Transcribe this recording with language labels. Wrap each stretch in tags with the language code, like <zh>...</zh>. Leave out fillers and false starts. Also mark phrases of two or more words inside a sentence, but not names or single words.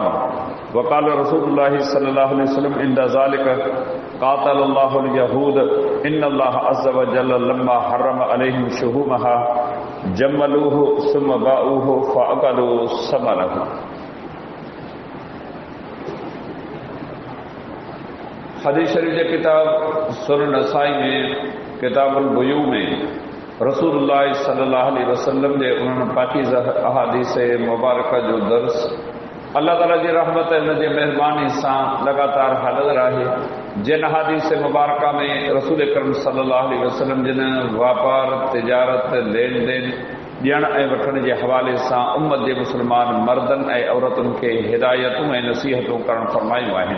<ar>وقال رسول الله صلى الله عليه وسلم عند ذلك قاتل الله اليهود إن الله عز وجل لما حرم عليهم شحومها جملوه ثم باعوه فأكلوا ثمنه.</ar> <sd>हदीस शरीफ जे किताब सुनन नसाई में</sd> <ar>كتاب البيوع</ar> <sd>में रसूलुल्लाह</sd> <ar>صلى الله عليه وسلم</ar> <sd>जे उन्हनि पाकीज़ा अहादीस मुबारक जो दर्स अल्लाह ताला जी रहमत ऐं हुन जे महिरबानी सां लगातार हलंदड़ आहे। जिन अहादीस मुबारक में रसूल अकरम</sd> <ar>صلى الله عليه وسلم</ar> <sd>जिन वापार तिजारत लेन देन ॾियण ऐं वठण जे हवाले सां उम्मत जे मुस्लमान मर्दनि ऐं औरतुनि खे हिदायतूं ऐं नसीहतूं करणु फरमायूं आहिनि।</sd>